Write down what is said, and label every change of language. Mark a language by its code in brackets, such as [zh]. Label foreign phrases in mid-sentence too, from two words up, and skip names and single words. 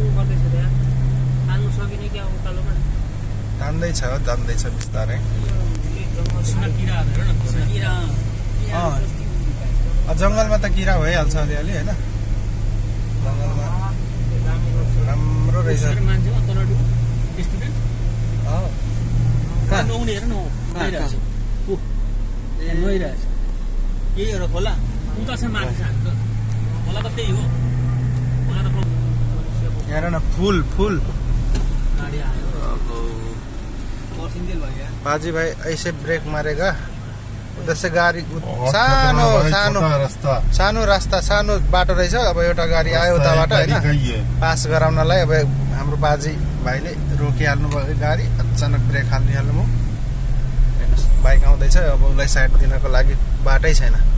[ne] जान्दैछ बिस्तारै जंगलमा त किरा भइहाल्छ अलिअलि होइन जंगलमा राम्रो रहेछ हेर न [hi] फुल बाजी भाई ऐसे ब्रेक मारेगा उधर से गाड़ी [ne] सानो रास्ता सानो बाटो रहेछ अब एउटा गाडी आयो उताबाट हैन पास गराउनलाई अब हाम्रो बाजी भाइले रोकिहाल्नु भयो गाडी अचानक ब्रेक हाल्दिहाल्नु म बाइक आउँदैछ अब उसलाई साइड दिनको लागि बाटै छैन